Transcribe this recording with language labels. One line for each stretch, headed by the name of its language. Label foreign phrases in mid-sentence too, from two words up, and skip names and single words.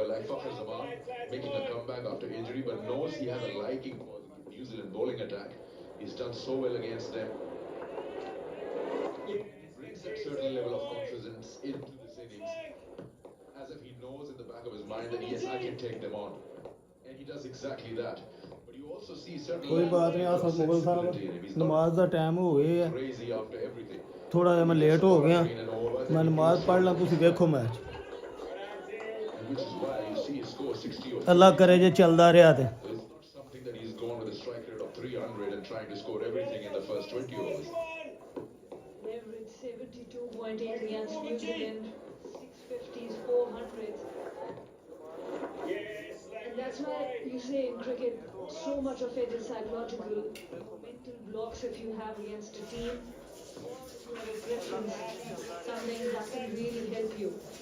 English: Like Fakhar Zaman making a comeback after injury, but knows he has a liking for the New Zealand bowling attack. He's done so well against them. It brings that certain level of confidence into this innings, as if he knows in the back of his mind that yes, I can take them on, and he does exactly that. But you also see certain
Punjabi: ਕੋਈ ਬਾਤ ਨਹੀਂ ਆ
English: level of
Punjabi: ਸਭ ਮੁਗਲ
English: sensibility in him.
Punjabi: ਸਾਹਿਬ
English: He's not
Punjabi: ਨਮਾਜ਼ ਦਾ ਟਾਈਮ ਹੋ ਗਿਆ ਹੈ
English: crazy after everything.
Punjabi: ਥੋੜਾ ਜਿਹਾ ਮੈਂ ਲੇਟ ਹੋ ਗਿਆ ਮੈਂ ਨਮਾਜ਼ ਪੜ੍ਹ ਲਾਂ ਤੁਸੀਂ ਵੇਖੋ ਮੈਚ
English: Which is why you see his score 60 or
Punjabi: ਅੱਲਾ ਕਰੇ ਜੇ ਚੱਲਦਾ ਰਿਹਾ ਤੇ
English: It's not something that he's gone with a strike rate of 300 and trying to score everything in the first 20 overs. Average 72.8 against New Zealand, 650s, 400s. And that's why you say in cricket, so much of it is psychological, mental blocks if you have against a team, or if you have a preference, something that can really help you.